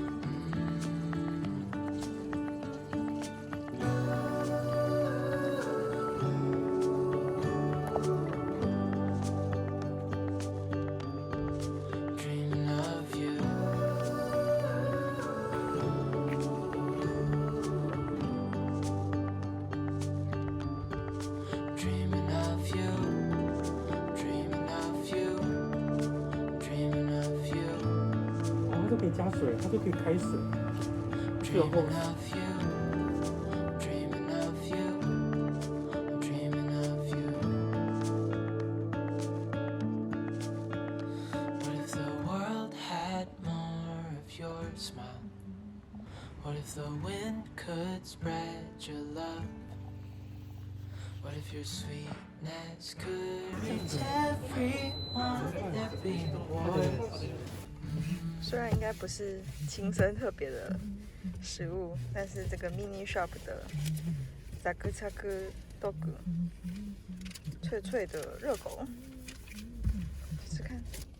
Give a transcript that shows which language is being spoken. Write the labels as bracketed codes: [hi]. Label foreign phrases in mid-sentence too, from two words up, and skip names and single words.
[en] Dreaming of you. Dreaming of you. Dreaming of you. Dreaming of you. [zh] 哦，它都可以加水，它都可以开水。热后 [en] Dreaming of you. Dreaming of you. I'm dreaming of you. What if the world had more of your smile? What if the wind could spread your love? What if your sweetness could reach everyone? There'd be no wars. [zh] 虽然应该不是青森特别的食物，但是这个 [en] mini shop [zh] 的ザクザクドッグ，脆脆的热狗，试试看。